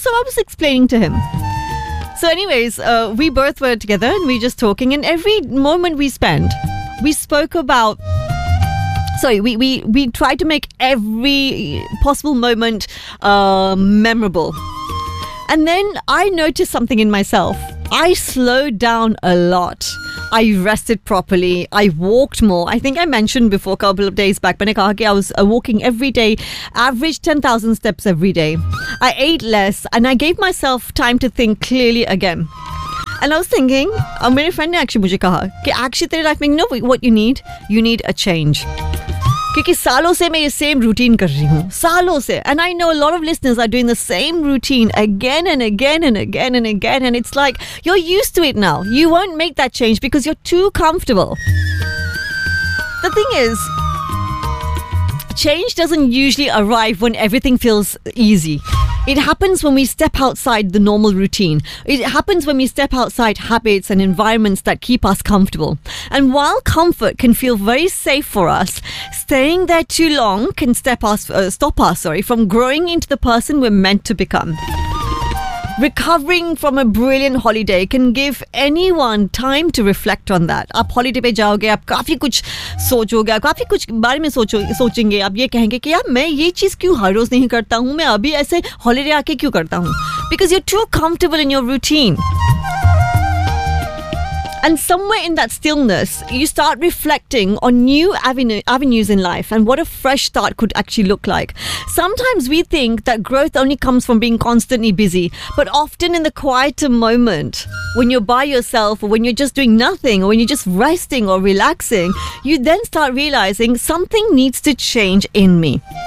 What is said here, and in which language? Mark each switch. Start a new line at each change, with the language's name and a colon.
English: So I was explaining to him. So anyways, we both were together and we just talking, and every moment we spend we spoke about, sorry, we try to make every possible moment memorable. And then I noticed something in myself. I slowed down a lot. I rested properly. I walked more. I think I mentioned before a couple of days back, when I said I was walking every day, average 10,000 steps every day. I ate less and I gave myself time to think clearly again. And I was thinking, my friend actually told me, that actually your life, no, what you need a change.
Hindi: क्योंकि सालों से मैं ये same routine कर रही हूँ, सालों से.
English: And I know a lot of listeners are doing the same routine again and again and again and again, and it's like you are used to it now, you won't make that change because you are too comfortable. The thing is, change doesn't usually arrive when everything feels easy. It happens when we step outside the normal routine. It happens when we step outside habits and environments that keep us comfortable. And while comfort can feel very safe for us, staying there too long can stop us from growing into the person we're meant to become. Recovering from a brilliant holiday can give anyone time to reflect on that.
Hindi: आप holiday पे जाओगे, आप काफी कुछ सोचोगे, आप काफी कुछ बारे में सोचेंगे, आप ये कहेंगे कि यार मैं ये चीज क्यों हर रोज नहीं करता हूँ, मैं अभी ऐसे हॉलीडे आके क्यों करता हूँ.
English: Because you're too comfortable in your routine. And somewhere in that stillness, you start reflecting on new avenues in life and what a fresh start could actually look like. Sometimes we think that growth only comes from being constantly busy, but often in the quieter moment, when you're by yourself, or when you're just doing nothing, or when you're just resting or relaxing, you then start realizing something needs to change in me.